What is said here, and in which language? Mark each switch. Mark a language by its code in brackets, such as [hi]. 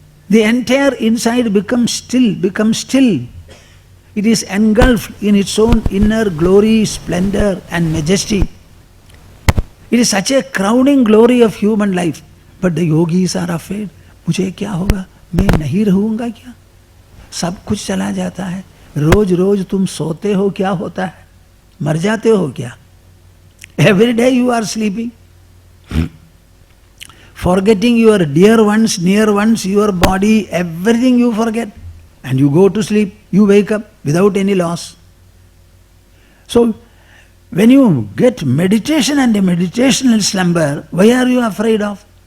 [en] The entire inside becomes still. It is engulfed in its own inner glory, splendor and majesty. It is such a crowning glory of human life. But the yogis are afraid. [hi] मुझे क्या होगा? मैं नहीं रहूँगा क्या? सब कुछ चला जाता है. रोज रोज तुम सोते हो, क्या होता है? मर जाते हो क्या? [en] Every day you are sleeping. Forgetting your dear ones, near ones, your body, everything you forget. And you go to sleep, you wake up without any loss. So, when you get meditation and a meditational slumber, why are you afraid of?